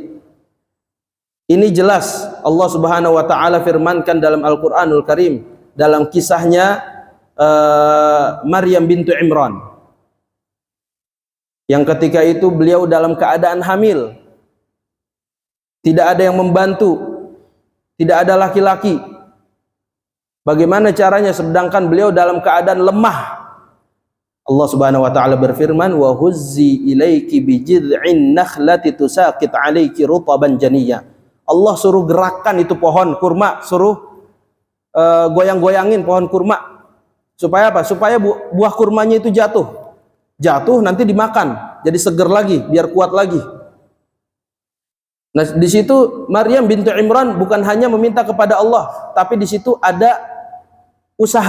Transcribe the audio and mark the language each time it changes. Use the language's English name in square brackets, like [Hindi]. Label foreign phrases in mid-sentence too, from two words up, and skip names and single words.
[Indonesian] Ini jelas Allah [Arabic] سبحانه وتعالى [Indonesian] firmankan dalam Al-Qur'anul Karim dalam kisahnya Maryam bintu Imran, yang ketika itu beliau dalam keadaan hamil, tidak ada yang membantu, tidak ada laki-laki. Bagaimana caranya sedangkan beliau dalam keadaan lemah? Allah [Arabic] سبحانه وتعالى [Indonesian] berfirman, [Arabic] وهزي إليك بجذع النخلة تساقط عليك رطبا جنيا. [Indonesian] Allah suruh gerakkan itu pohon kurma, suruh goyang-goyangin pohon kurma. Supaya apa? Supaya buah kurmanya itu jatuh. Jatuh nanti dimakan, jadi seger lagi, biar kuat lagi. Nah, di situ Maryam bintu Imran bukan hanya meminta kepada Allah, tapi di situ ada usaha.